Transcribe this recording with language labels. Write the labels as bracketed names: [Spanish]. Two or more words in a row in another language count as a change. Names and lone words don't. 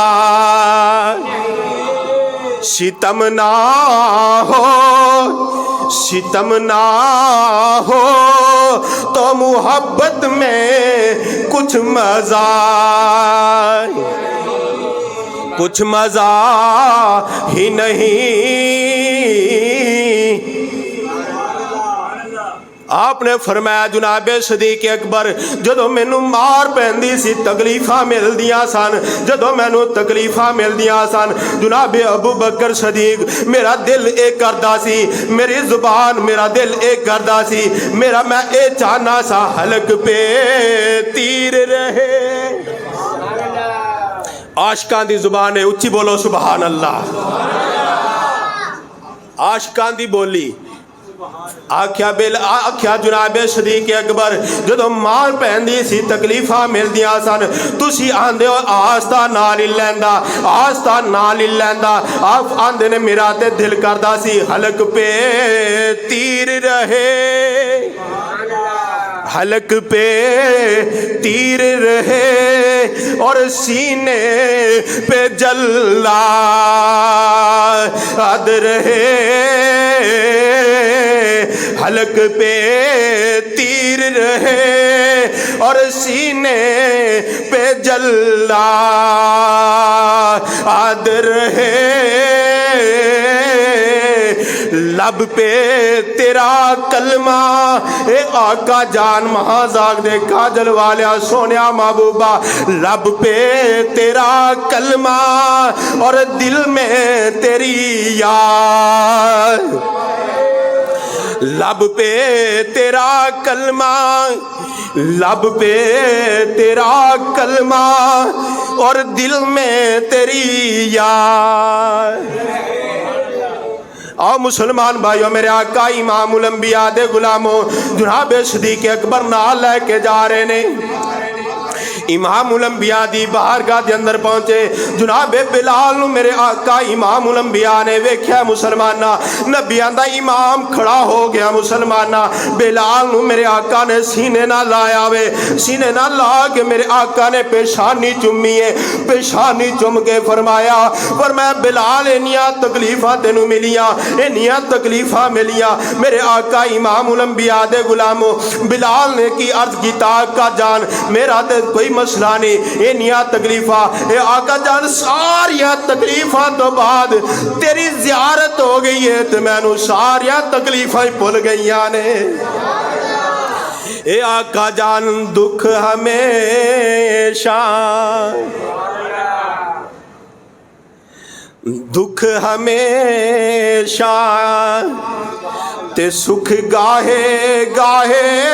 [Urdu] ستم نہ ہو ستم نہ ہو تو محبت میں کچھ مزہ ہی نہیں۔ [Punjabi] آپ نے فرمایا جناب صدیق اکبر جدو مینوں مار پیندی سی تکلیفاں ملدیاں سن، جدو مینوں تکلیفاں ملدیاں سن، جناب ابو بکر صدیق میرا دل اے کردا سی، میری زبان میرا دل اے کردا سی، میں اے چاہنا سا [Urdu] حلق پہ تیر رہے۔ [Punjabi] عاشقاں دی زبان ہے، اچھی بولو [Arabic] سبحان اللہ۔ [Punjabi] عاشقاں دی بولی آکھیا جناب صدیق اکبر جدو مار پیندی سی تکلیفاں ملدیاں سن، تسی آندے ہو آستہ نال ہی لیندا، آستہ نال ہی لیندا، آپ آندے نے میرا تے دل کردا سی [Urdu] حلق پہ تیر رہے، حلق پہ تیر رہے اور سینے پہ جلاد رہے، حلق پہ تیر رہے اور سینے پہ جلاد رہے، لب پہ تیرا کلمہ [Punjabi] اے آقا جان مہازاگ دے کاجل والیا سونیا محبوبہ، [Urdu] لب پہ تیرا کلمہ اور دل میں تیری یاد، لب پہ تیرا کلمہ، لب پہ تیرا کلمہ اور دل میں تیری یاد۔ [Punjabi] آؤ مسلمان بھائیو، میرے آقا امام الانبیاء دے غلاموں جناب صدیق اکبر نال لے کے جا رہے نے، امام الانبیاء دی بارگاہ دے اندر پہنچے، جناب بلال نو میرے آقا امام الانبیاء نے ویکھیا مسلمانہ، نبیاں دا امام کھڑا ہو گیا مسلمانہ، بلال نو میرے آقا نے سینے نہ لایا وے، سینے نہ لا کے میرے آقا نے پیشانی چومی ہے، پیشانی چوم کے فرمایا بلال انیاں تکلیفاں تینوں ملیاں، انیاں تکلیفاں ملیاں، میرے آقا امام الانبیاء دے غلاموں بلال نے کی عرض کیتا، آقا جان میرا تے کوئی مسئلہ نہیں، انیاں تکلیفاں، اے آقا جان ساریاں تکلیفاں تو بعد تیری زیارت ہو گئی ہے تو میں نو ساریاں تکلیفاں بھول گئیاں نے۔ اے آقا جان دکھ ہمیشہ دکھ ہمیشہ تے سکھ گاہے گاہے